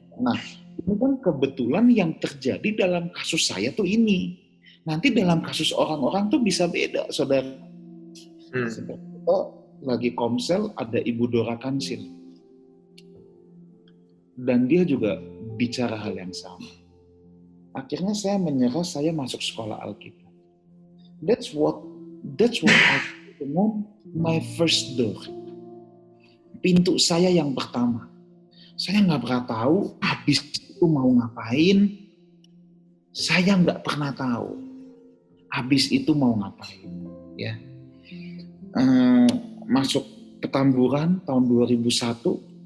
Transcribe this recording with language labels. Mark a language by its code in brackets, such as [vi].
[id] Nah, ini kan kebetulan yang terjadi dalam kasus saya tuh ini. Nanti dalam kasus orang-orang tuh bisa beda, saudara. Seperti itu, lagi komsel ada Ibu Dora Kansil. Dan dia juga bicara hal yang sama. Akhirnya saya menyerah, saya masuk sekolah Alkitab. [en] That's what I know, my first door. [id] Pintu saya yang pertama. Saya nggak pernah tahu habis itu mau ngapain. Saya nggak pernah tahu habis itu mau ngapain. Ya, masuk Petamburan tahun 2001.